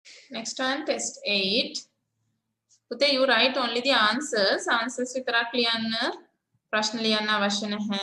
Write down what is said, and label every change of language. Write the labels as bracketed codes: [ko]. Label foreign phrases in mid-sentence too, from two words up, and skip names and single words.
[en] Next one, test 8. Pute, you write only the answers. [si] Answers විතරක් ලියන්න. ප්‍රශ්න ලියන්න අවශ්‍ය නැහැ.